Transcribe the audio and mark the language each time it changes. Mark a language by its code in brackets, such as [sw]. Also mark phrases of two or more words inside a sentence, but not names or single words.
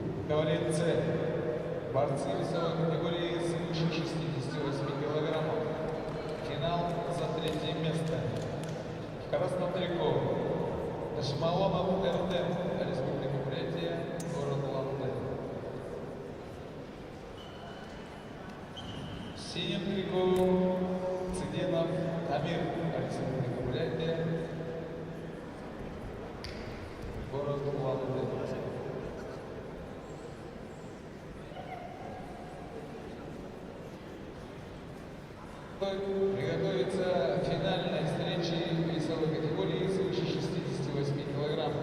[ru] Кавалер С. Борцы весовой категории свыше 68 килограммов. Финал за 3 место. Краснотреков. Дашмалонов Эрдем. Республика Бурятия. Город Улан-Удэ. В синем трико Циденов Амир. Республика Бурятия. Город Улан-Удэ. Приготовиться к финальной встрече весовой категории свыше 68 килограммов.